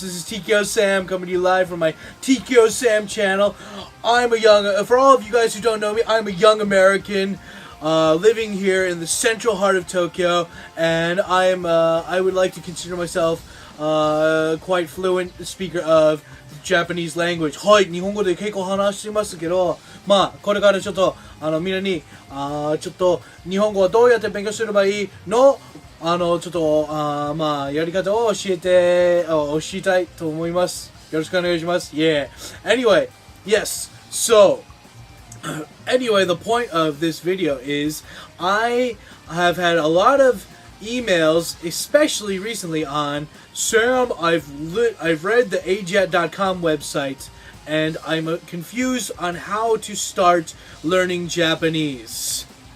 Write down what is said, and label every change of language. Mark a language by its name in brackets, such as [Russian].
[English] This is TkyoSam coming to you live from my TkyoSam channel. For all of you guys who don't know me, I'm a young American living here in the central heart of Tokyo, and I would like to consider myself quite fluent speaker of Japanese language. [Japanese] はい、日本語で結構話してますけど、まあこれからちょっとみんなにちょっと日本語はどうやって勉強すればいいのちょっとまあやり方を教えたいと思います。よろしくお願いします。 [English] Yeah. Anyway, yes. So, anyway, the point of this video is I have had a lot of emails, especially recently on Sam. I've read the AJATT.com website, and I'm confused on how to start learning Japanese.